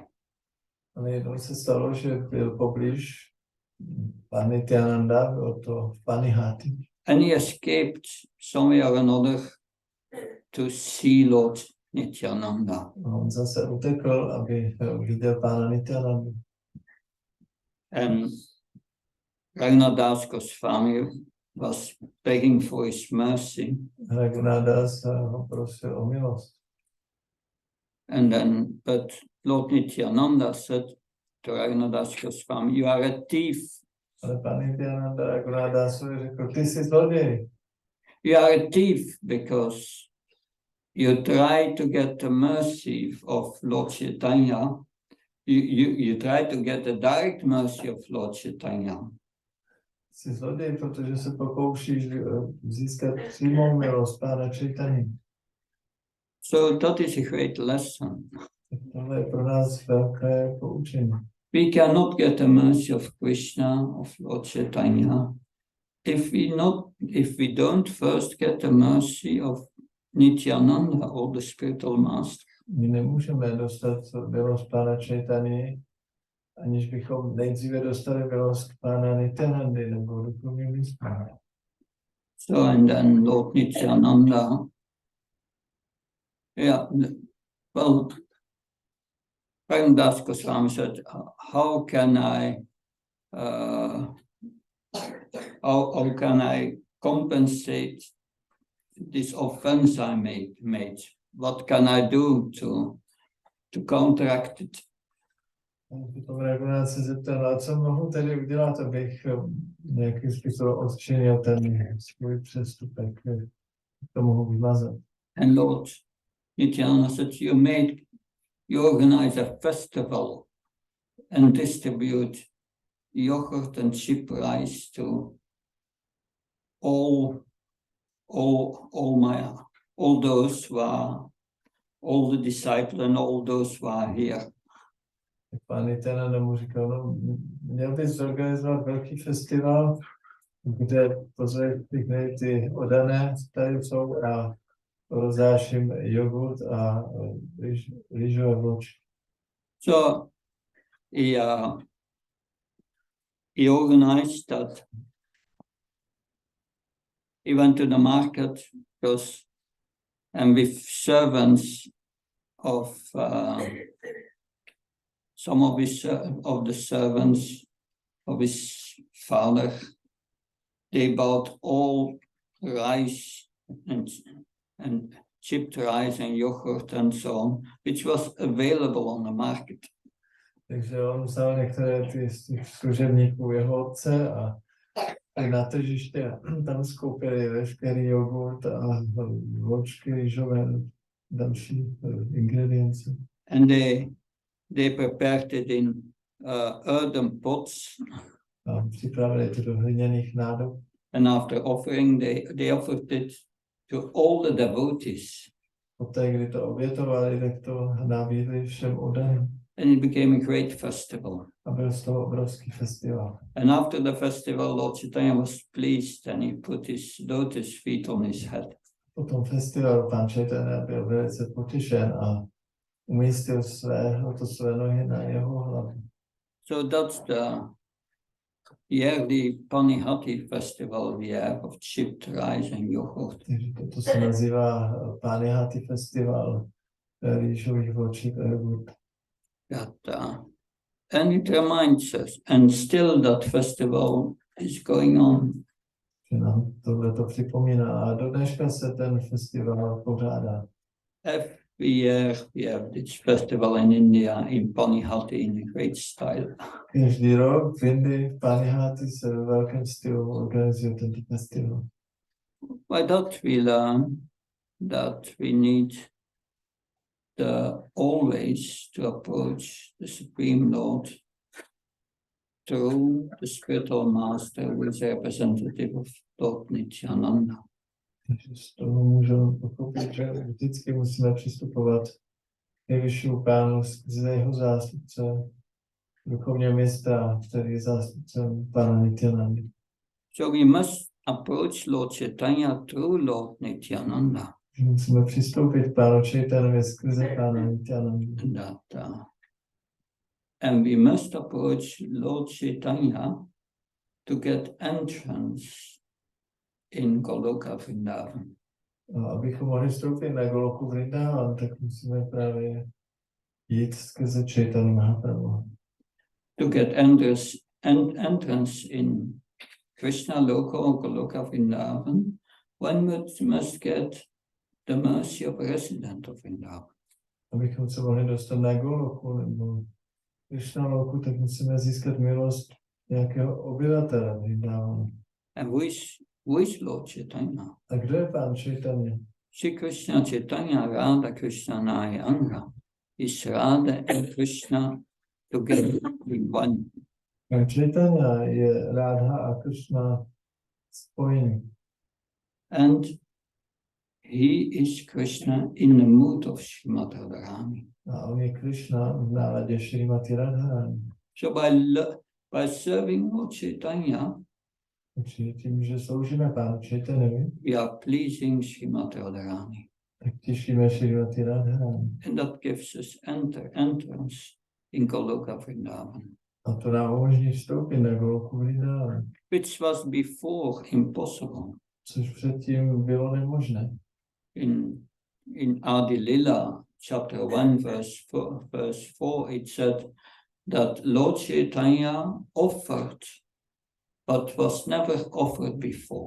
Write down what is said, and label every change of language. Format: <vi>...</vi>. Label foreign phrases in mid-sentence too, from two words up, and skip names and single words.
<cs>Ale jednou se stalo, že byl poblíž pan Nityananda, bylo to v Panihati.</cs> <en>And he escaped somewhere or another to see Lord Nityananda.</en> <cs>A on zase utekl, aby viděl pána Nityanandu.</cs> <en>And Raghunadas Goswami was begging for his mercy.</en> <cs>Raghunadas ho prosil o milost.</cs> <en>And then, but Lord Nityananda said to Raghunadas Goswami, you are a thief.</en> <cs>Ale pan Nityananda Raghunadásovi řekl, ty jsi zloděj.</cs> <en>You are a thief because you try to get the mercy of Lord Chaitanya. You try to get the direct mercy of Lord Chaitanya.</en> <cs>Jsi zloděj, protože se pokoušíš získat přímou milost pána Chaitanya.</cs> <en>So that is a great lesson.</en> <cs>Tohle je pro nás velké poučení.</cs> <en>We cannot get the mercy of Krishna, of Lord Chaitanya, if we don't first get the mercy of Nityananda, or the spiritual master.</en> <cs>My nemůžeme dostat milost pána Chaitanya, aniž bychom nejdříve dostali milost pána Nityanandy nebo duchovního mistra.</cs> <en>So, and then Lord Nityananda, well, Raghunadas Goswami said, how can I compensate this offense I made? What can I do to counteract it?</en> <cs>Potom Raghunath se zeptal, a co mohu tedy udělat, abych nějakým způsobem odčinil ten svůj přestupek, to mohu vymazat.</cs> <en>And Lord Nityananda said, you organize a festival and distribute yogurt and chip rice to all the disciples and all those who are here.</en> <cs>Pán Nityananda mu říkal, no, měl bys zorganizovat velký festival, kde pozveš všechny ty odané, tady jsou, a rozdáš jim jogurt a rýžové vločky.</cs> <en>So he organized that. He went to the market and with servants of some of the servants of his father, they bought all rice and chipped rice and yogurt and so on, which was available on the market.</en> <cs>Takže on vzal některé z těch služebníků jeho otce a na tržiště tam skoupili veškerý jogurt a vločky rýžové, další ingredience.</cs> <en>And they prepared it in earthen pots.</en> <cs>A připravili to do hliněných nádob.</cs> <en>And after offering, they offered it to all the devotees.</en> <cs>Poté, kdy to obětovali, tak to nabídli všem odaným.</cs> <en>And it became a great festival.</en> <cs>A byl z toho obrovský festival.</cs> <en>And after the festival, Lord Chaitanya was pleased and he put his lotus feet on his head.</en> <cs>Po tom festivalu pán Chaitanya byl velice potěšen a umístil své nohy na jeho hlavu.</cs> <en>So that's the yearly Panihati festival we have of chipped rice and yogurt.</en> <cs>Takže toto se nazývá Panihati festival rýžových vloček a jogurt.</cs> <en>And it reminds us, and still that festival is going on.</en> <cs>Že nám tohle to připomíná a do dneška se ten festival pořádá.</cs> <en>Every year we have this festival in India, in Panihati, in a great style.</en> <cs>Každý rok v Indii, v Panihati se ve velkém stylu organizuje tento festival.</cs> <en>By that we learn that we need always to approach the Supreme Lord through the spiritual master who is representative of Lord Nityananda.</en> <cs>Takže z toho můžeme pochopit, že vždycky musíme přistupovat k nejvyššímu pánu skrze jeho zástupce, duchovního mistra, který je zástupcem pána Nityanandy.</cs> <en>So we must approach Lord Chaitanya through Lord Nityananda.</en> <cs>Musíme přistoupit k Pánu Chaitanovi skrze Pána Nityananda.</cs> <en>And we must approach Lord Chaitanya to get entrance in Goloka Vrindavan.</en> <cs>A abychom mohli vstoupit na Goloku Vrindavan, tak musíme právě jít skrze Chaitanya Mahaprabhu.</cs> <en>To get entrance in Krishna Loka or Goloka Vrindavan, one must get the mercy of a resident of Vrindavan.</en> <cs>Abychom se mohli dostat na Goloku nebo Krishna Loku, tak musíme získat milost nějakého obyvatele Vrindavanu.</cs> <en>And who is Lord Chaitanya?</en> <cs>A kdo je Pán Chaitanya?</cs> <en>Shri Krishna Chaitanya Radha Krishna Nayanga is Radha and Krishna together in one.</en> <cs>Pán Chaitanya je Radha a Krishna spojení.</cs> <en>And he is Krishna in the mood of Srimad Radharani.</en> <cs>A on je Krishna v náladě Šrimati Radharani.</cs> <en>So by serving Lord Chaitanya,</en> <cs>Tím, že sloužíme Pánu Chaitanovi,</cs> <en>we are pleasing Srimad Radharani.</en> <cs>tak těšíme Šrimati Radharani.</cs> <en>And that gives us entrance in Goloka Vrindavan.</en> <cs>A to nám umožní vstoupit na Goloku Vrindavan.</cs> <en>Which was before impossible.</en> <cs>Což předtím bylo nemožné.</cs> <en>In Adi Lila, chapter 1, verse 4, it said that Lord Chaitanya offered, but was never offered before.</en>